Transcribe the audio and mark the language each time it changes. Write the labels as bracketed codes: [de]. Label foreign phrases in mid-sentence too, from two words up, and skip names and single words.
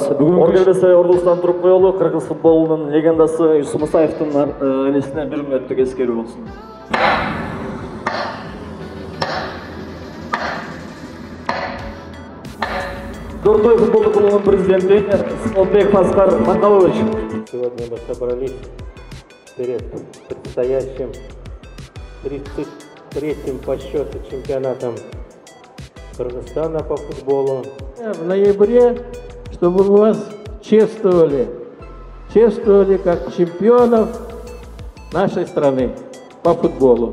[ky] Бүгүн ордердесе ордубуздан туруп коелу, кыргыз футболунун легендасы Юсуп Мусаевдин энесине 1 мүнөттүк эскерүү болсун. Дордой футболдук клубунун президенти Смолбек Аскар Макалович. [ru] Сегодня мы собрались перед предстоящим 33-м по счету чемпионатом Кыргызстана по футболу. В ноябре, чтобы мы вас чествовали как чемпионов нашей страны по футболу.